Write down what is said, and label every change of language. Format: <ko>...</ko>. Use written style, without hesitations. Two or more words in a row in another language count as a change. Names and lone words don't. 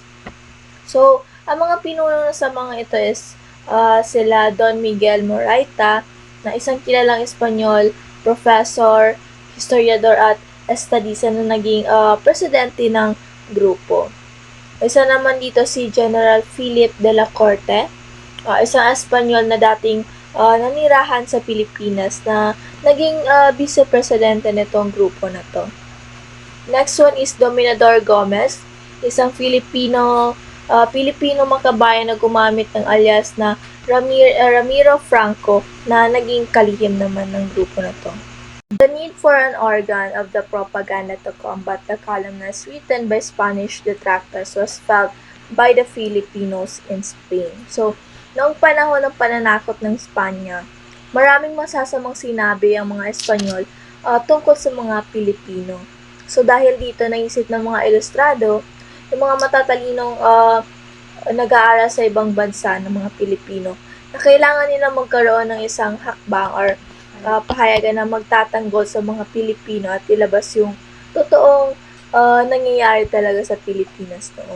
<tl>So, ang mga pinuno sa mga ito is sila Don Miguel Moraita, na isang kilalang Espanyol, professor, historiador at estadista na naging presidente ng grupo. Isa naman dito si General Philip de la Corte, isang Espanyol na dating nanirahan sa Pilipinas na naging vice-presidente nitong grupo na to.</tl> <en>Next one is</en> <tl>Dominador Gomez, isang Filipino makabayan na gumamit ng alias na Ramiro Franco na naging kalihim naman ng grupo na to.</tl> <en>The need for an organ of the propaganda to combat the calumnies written by Spanish detractors was felt by the Filipinos in Spain.</en> <tl>So, noong panahon ng pananakot ng Espanya, maraming masasamang sinabi ang mga Espanyol tungkol sa mga Pilipino. So dahil dito naisip ng mga ilustrado, yung mga matatalinong nag-aaral sa ibang bansa ng mga Pilipino na kailangan nila magkaroon ng isang hakbang or pahayagan na magtatanggol sa mga Pilipino at ilabas yung totoong nangyayari talaga sa Pilipinas noon.</tl>